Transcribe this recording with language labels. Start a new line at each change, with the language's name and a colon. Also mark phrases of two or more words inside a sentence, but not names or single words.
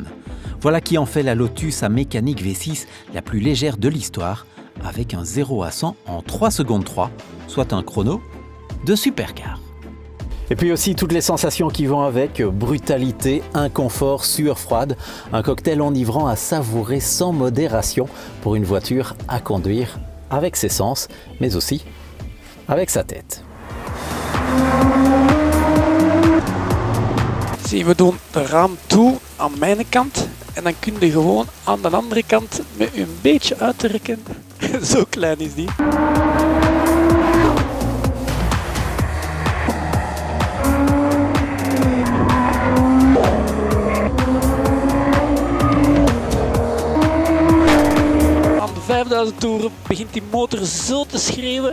French: Voilà qui en fait la Lotus à mécanique V6 la plus légère de l'histoire, avec un 0 à 100 en 3 secondes 3, soit un chrono de supercar. Et puis aussi toutes les sensations qui vont avec, brutalité, inconfort, sueur froide, un cocktail enivrant à savourer sans modération pour une voiture à conduire avec ses sens, mais aussi avec sa tête.
Dutch: Zie, we doen de raam toe aan mijn kant en dan kun je gewoon aan de andere kant met een beetje uit te rekken. Zo klein is die. Aan de 5000 toeren begint die motor zo te schreeuwen.